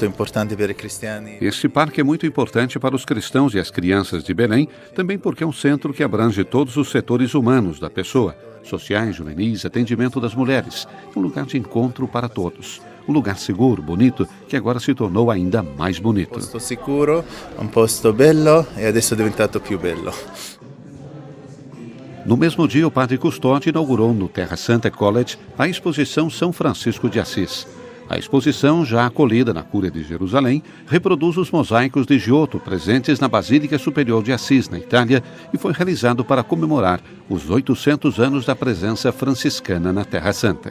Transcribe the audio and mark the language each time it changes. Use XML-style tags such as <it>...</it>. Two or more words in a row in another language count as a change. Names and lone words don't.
<pt>é muito importante para os cristãos e as crianças de Belém, também porque é um centro que abrange todos os setores humanos da pessoa, sociais, juvenis, atendimento das mulheres, um lugar de encontro para todos. Um lugar seguro, bonito, que agora se tornou ainda mais bonito.</pt> <it>Posto sicuro, posto bello e adesso è diventato più bello.</it> <pt>No mesmo dia, o padre Custódio inaugurou no Terra Santa College a exposição São Francisco de Assis. A exposição, já acolhida na Cúria de Jerusalém, reproduz os mosaicos de Giotto presentes na Basílica Superior de Assis, na Itália, e foi realizado para comemorar os 800 anos da presença franciscana na Terra Santa.</pt>